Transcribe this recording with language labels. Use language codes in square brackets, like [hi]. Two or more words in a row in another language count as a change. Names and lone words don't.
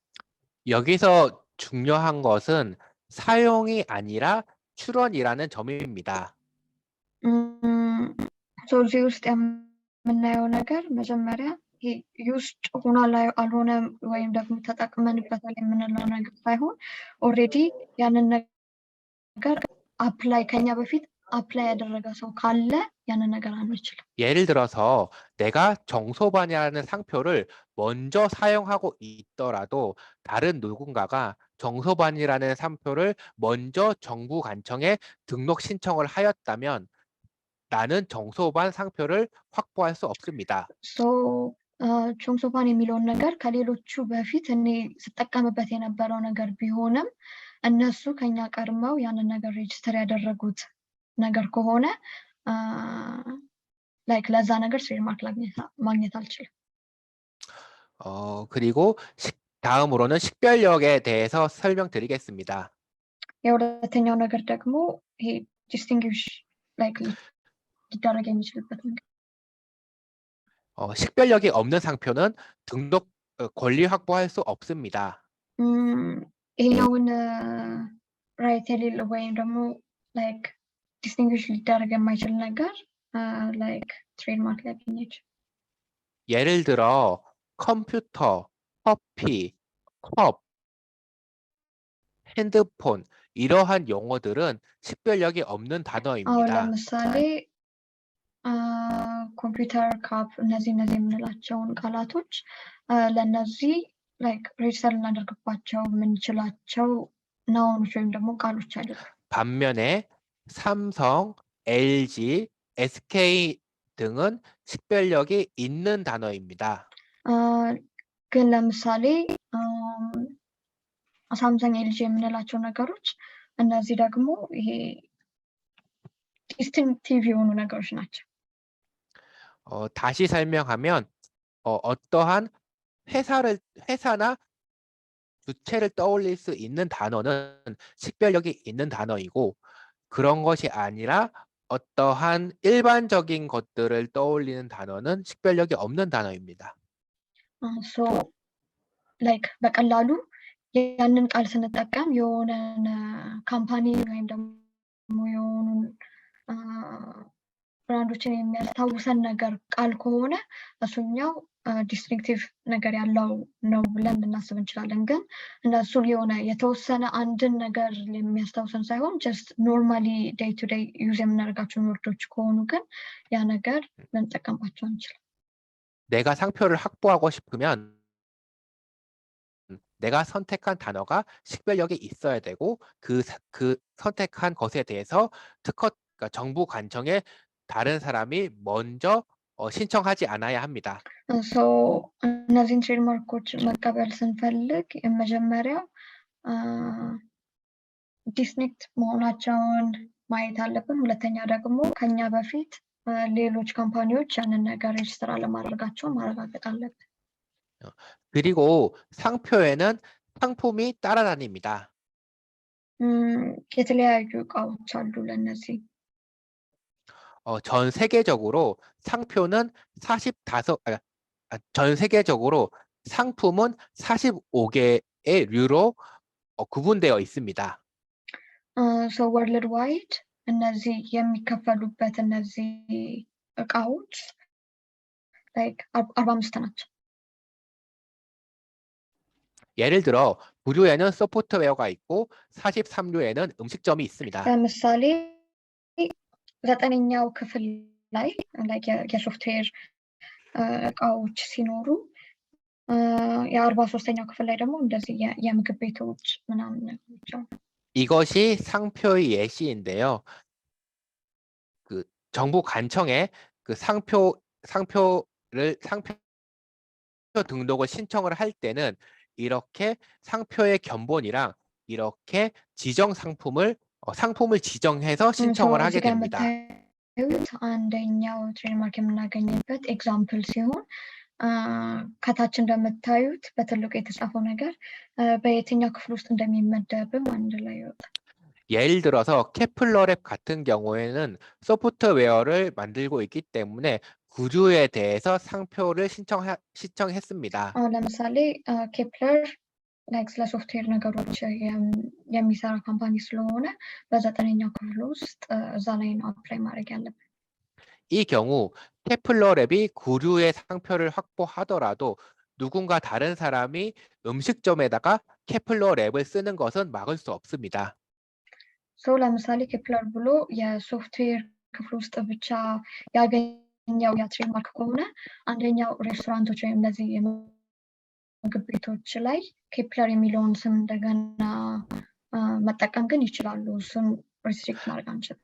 [ko] 여기서 중요한 것은 사용이 아니라 출원이라는 점입니다. [am] እዚህ ውስጥ የምናየው ነገር መጀመሪያ ውስጥ ሆኗል አልሆነም ወይም ደግሞ ተጠቅመንበታል የምንለው ነገር ሳይሆን ኦልሬዲ ያንን ነገር አፕላይ ከኛ በፊት አፕላይ ያደረገ ሰው ካለ ያንን ነገር አንችልም። [ko] 예를 들어서 내가 정소반이라는 상표를 먼저 사용하고 있더라도 다른 누군가가 정소반이라는 상표를 먼저 정부관청에 등록 신청을 하였다면 나는 정소반 상표를 확보할 수 없습니다. [am] ሶ ቾምሶፓን የሚለውን ነገር ከሌሎቹ በፊት እኔ ስጠቀምበት የነበረው ነገር ቢሆንም እነሱ ከኛ ቀድመው ያንን ነገር ሬጅስተር ያደረጉት ነገር ከሆነ ላይክ ለዛ ነገር ትሬድማርክ ማግኘት አልችልም። [ko] 그리고 다음으로는 식별력에 대해서 설명드리겠습니다. [am] የሁለተኛው ነገር ደግሞ ይሄ [en] distinguish like [am] ሊደረግ የሚችልበት ነገር [ko] 식별력이 없는 상표는 등록 권리 확보할 수 없습니다. [am] ይሄኛውን ራይት የሌለው ወይም ደግሞ [en] like distinguish [am] ሊደረግ የማይችል ነገር [en] like trademark [am] ሊያገኝ ይችላል። [ko] 예를 들어 컴퓨터, 커피, 컵, 핸드폰 이러한 용어들은 식별력이 없는 [am] አሁን [ko] 단어입니다. [am] ለምሳሌ ኮምፒውተር፣ ካፕ እነዚህ የምንላቸውን ቃላቶች ለእነዚህ [en] like register [am] ልናደርግባቸው የምንችላቸው ናውኖች ወይም ደግሞ ቃሎች አይደሉም። [ko] 반면에 삼성, LG, SK 등은 식별력이 있는 단어입니다. [am] ግን ለምሳሌ ሳምሰንግ፣ ኤልጂ የምንላቸው ነገሮች እነዚህ ደግሞ ይሄ ዲስቲንክቲቭ የሆኑ ነገሮች ናቸው። [ko] 다시 설명하면 어떠한 회사나 주체를 떠올릴 수 있는 단어는 식별력이 있는 단어이고 그런 것이 아니라 어떠한 일반적인 것들을 떠올리는 단어는 식별력이 없는 단어입니다. [en] so like [am] በቀላሉ ያንን ቃል ስንጠቀም የሆነን ካምፓኒ ወይም ደግሞ የሆኑ ብራንዶችን የሚያስታውሰን ነገር ቃል ከሆነ እሱኛው ዲስቲንክቲቭ ነገር ያለው ነው ብለን ልናስብ እንችላለን። ግን እነሱን የሆነ የተወሰነ አንድን ነገር የሚያስታውሰን ሳይሆን [en] just normally day to day use [am] የምናደርጋቸውን ወርዶች ከሆኑ ግን ያ ነገር ልንጠቀምባቸው አንችልም። [ko] 내가 상표를 확보하고 싶으면 내가 선택한 단어가 식별력이 있어야 되고 그 선택한 것에 대해서 그러니까 정부 관청에 다른 사람이 먼저 신청하지 않아야 합니다. [am] ሶ እነዚህን ትሬድማርኮች መቀበል ስንፈልግ የመጀመሪያው ዲስቲንክት መሆናቸውን ማየት አለብን። ሁለተኛ ደግሞ ከኛ በፊት ሌሎች ካምፓኒዎች ያንን ነገር ሬጅስተር አለማድረጋቸውን ማረጋገጥ አለብን። [ko] 그리고 상표에는 상품이 따라다닙니다. [am] የተለያዩ እቃዎች አሉ ለእነዚህ [ko] 전 세계적으로 상표는 45, 전 세계적으로 상품은 45개의 류로 구분되어 있습니다. [en] so world wide [am] እነዚህ የሚከፈሉበት እነዚህ እቃዎች ላይክ 45 ናቸው። [ko] 예를 들어 9류에는 소프트웨어가 있고 43류에는 음식점이 있습니다. [am] ለምሳሌ 9ኛው ክፍል ላይ የሶፍትዌር እቃዎች ሲኖሩ የ43ኛው ክፍል ላይ ደግሞ እንደዚህ የምግብ ቤቶች ምናምን ነገሮች አሉ። [ko] 이것이 상표의 예시인데요. 그 정부 관청에 그 상표 등록을 신청을 할 때는 이렇게 상표의 견본이랑 이렇게 지정 상품을 지정해서 신청을 하게 됩니다. [am] አንደኛው ትሬድማርክ የምናገኝበት ኤግዛምፕል ሲሆን ከታች እንደምታዩት በትልቁ የተጻፈው ነገር በየትኛው ክፍል ውስጥ እንደሚመደብም አንድ ላይ ይወጣል። [ko] 예를 들어서 케플러랩 같은 경우에는 소프트웨어를 만들고 있기 때문에 구조에 대해서 상표를 신청했습니다. [am] ለምሳሌ ኬፕለር ላይክ ስለ ሶፍትዌር ነገሮች የሚሰራ ካምፓኒ ስለሆነ በ9ኛው ክፍል ውስጥ እዛ ላይ ነው አፕላይ ማድረግ ያለብን። [ko] 이 경우 케플러랩이 구류의 상표를 확보하더라도 누군가 다른 사람이 음식점에다가 케플러랩을 쓰는 것은 막을 수 없습니다. [am] ሰው ለምሳሌ ኬፕለር ብሎ የሶፍትዌር ክፍል ውስጥ ብቻ ያገኘው ያ ትሬድማርክ ከሆነ አንደኛው ሬስቶራንቶች ወይም እነዚህ የምግብ ቤቶች ላይ ኬፕለር የሚለውን ስም እንደገና መጠቀም ግን ይችላሉ። እሱን ሪስትሪክት ማድረግ አንችልም።